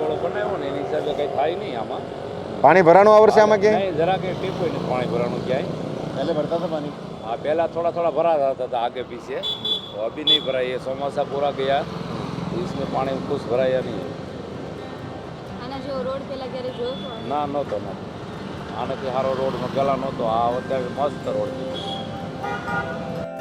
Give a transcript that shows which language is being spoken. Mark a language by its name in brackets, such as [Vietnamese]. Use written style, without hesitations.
[Gujarati] Road બનાવ્યો ને એની હિસાબે કંઈ થાય નહીં આમાં. પાણી ભરાણું આ વર્ષે આમાં ક્યાંય? નહીં, જરા કે ટીપું નહીં પાણી ભરાણું ક્યાંય. [Hindi] पहले भरता था पानी? हाँ, पहला थोड़ा थोड़ा भरा रहता था आगे पीछे, तो अभी नहीं भरा। ये चौमासा पूरा गया तो इसमें पानी कुछ भराया नहीं है. [Gujarati] આના જો રોડ પેલા ક્યારે જોયો તો? ના, નહોતો. આનાથી સારો રોડ ગલા નહોતો. આ અત્યારે મસ્ત રોડ છે.